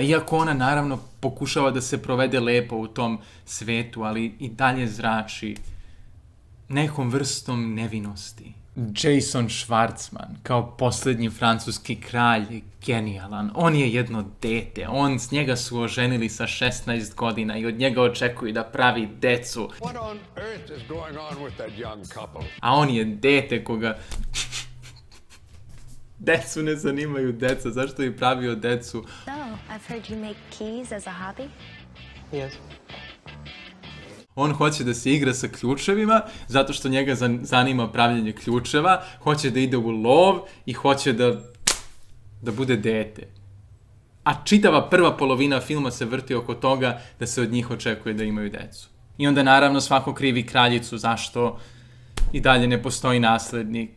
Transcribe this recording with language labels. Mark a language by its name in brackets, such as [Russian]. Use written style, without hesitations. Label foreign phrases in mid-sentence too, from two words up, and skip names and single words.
[Serbian] Iako ona naravno pokušava da se provede lepo u tom svetu, ali i dalje zrači nekom vrstom nevinosti. Jason Schwartzman, kao posljednji francuski kralj, je genijalan. On je jedno dete. S njega su oženili sa 16 godina i od njega očekuju da pravi decu. [English] What on earth is going on with that young couple? [Serbian] A on je dete koga... Decu ne zanimaju deca. Zašto bi pravio decu? [English] So, I've heard you make keys as a hobby? Yes. [Serbian] On hoće da se igra sa ključevima, zato što njega zanima pravljenje ključeva, hoće da ide u lov i hoće da bude dete. A čitava prva polovina filma se vrti oko toga da se od njih očekuje da imaju decu. I onda naravno svako krivi kraljicu zašto i dalje ne postoji naslednik.